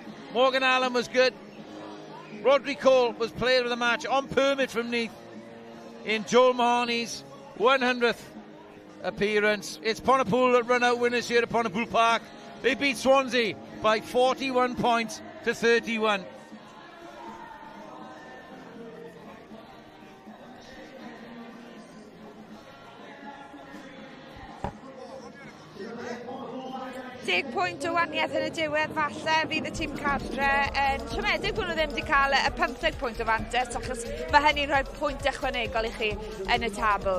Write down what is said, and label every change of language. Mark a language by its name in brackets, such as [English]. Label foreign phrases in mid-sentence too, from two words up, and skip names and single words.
[English] Morgan Allen was good. Rodri Cole was player of the match on permit from Neath in Joel Mahoney's 100th appearance. It's Pontypool that run out winners here at Pontypool Parc. They beat Swansea by 41 points to 31. [Welsh] Deg pwynt o waniaeth yn y diwedd, falle fydd y tîm cartre yn siomedig bod nhw ddim wedi cael y 15 pwynt o fantes, achos mae hynny'n rhoi pwynt ychwanegol i chi yn y tabl.